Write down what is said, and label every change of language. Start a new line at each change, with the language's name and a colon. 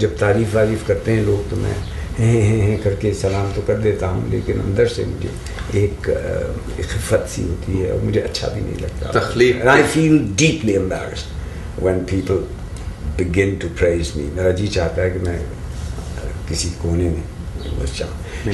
Urdu: جب تعریف کرتے ہیں لوگ تو میں ہیں کر کے سلام تو کر دیتا ہوں, لیکن اندر سے مجھے ایک خفت سی ہوتی ہے اور مجھے اچھا بھی نہیں لگتا. تخلیق
English: I feel deeply embarrassed when people begin to praise me.
Urdu: میرا جی چاہتا ہے کہ میں کسی کونے میں بس جاؤں.